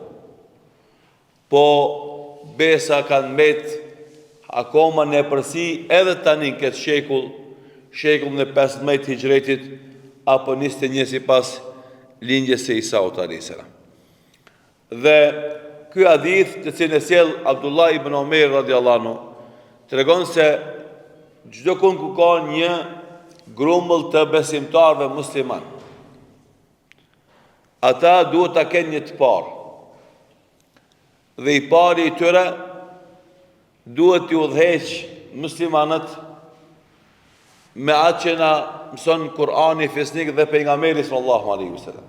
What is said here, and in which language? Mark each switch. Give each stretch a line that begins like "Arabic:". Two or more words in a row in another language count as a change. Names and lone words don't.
Albanian: Po besa kanë mbet akoma në përsi edhe tani në këtë shekullin e 15 hijretit apo 21 sipas lindjes së Isaut
Arabic: عليه السلام.
Albanian: Dhe ky hadith të cilin e sjell Abdullah ibn Umar
Arabic: رضي الله عنه
Albanian: tregon se çdo kund ku ka një grumbull të besimtarëve musliman, ata duhet ta kenë një të parë. Dhe i pari i tyre duhet t'i udhëheq muslimanët me atë që na mëson Kur'ani fisnik dhe pejgamberi
Arabic: صلى الله عليه وسلم.